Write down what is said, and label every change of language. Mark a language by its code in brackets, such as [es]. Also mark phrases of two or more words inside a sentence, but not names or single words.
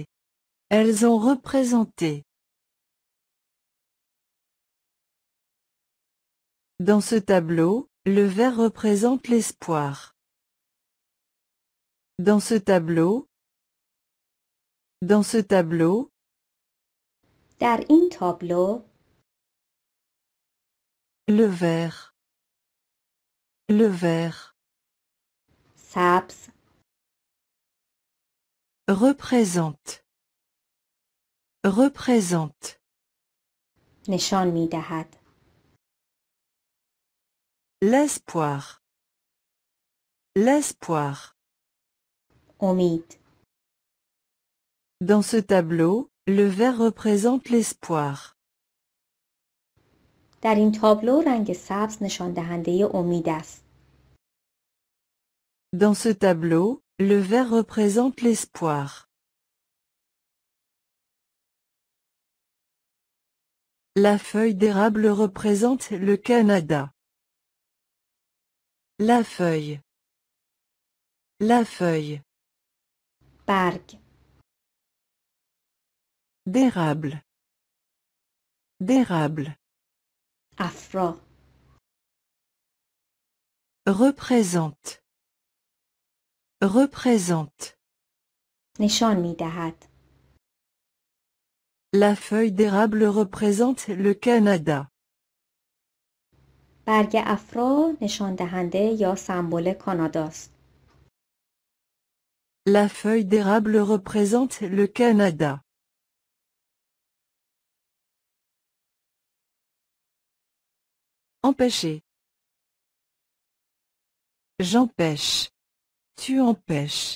[fr] Elles ont représenté. Dans ce tableau, le vert représente l'espoir. Dans ce tableau. Dans ce tableau. [fa] در این تابلو. [fr] Le vert. Le vert. [fa] سبز. [fr] Représente. représente, [fa] نشان می دهد. [fr] l'espoir, l'espoir. [fa] امید. [fr] Dans ce tableau, le vert représente l'espoir. [fa] در این تابلو رنگ سبز نشان دهنده امید است. [fr] Dans ce tableau, le vert représente l'espoir. La feuille d'érable représente le Canada. La feuille. La feuille. [fa] برگ. [fr] D'érable. D'érable. [fa] افرا. [fr] Représente. Représente. [fa] نشان می دهد. [fr] La feuille d'érable représente le Canada. [fa] برگ افرا نشان دهنده یا سمبل کاناداست. [fr] La feuille d'érable représente le Canada. Empêcher. J'empêche. Tu empêches.